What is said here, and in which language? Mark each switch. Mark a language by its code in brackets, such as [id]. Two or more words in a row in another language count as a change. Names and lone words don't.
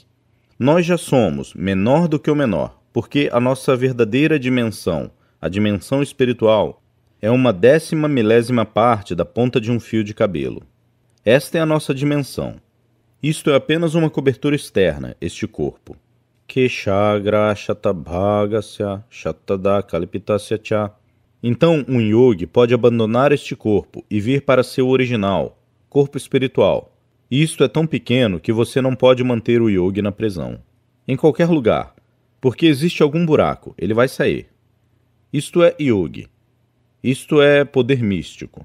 [pt] Nós já somos menor do que o menor, porque a nossa verdadeira dimensão, a dimensão espiritual, é uma 10ª milésima parte da ponta de um fio de cabelo. Esta é a nossa dimensão. Isto é apenas uma cobertura externa, este corpo. [sa] Keshagra shatabhagasya shatada kalpitasya cha. [pt] Então, um yogi pode abandonar este corpo e vir para seu original, corpo espiritual. Isto é tão pequeno que você não pode manter o yogi na prisão. Em qualquer lugar, porque existe algum buraco, ele vai sair. Isto é yogi. Isto é poder místico.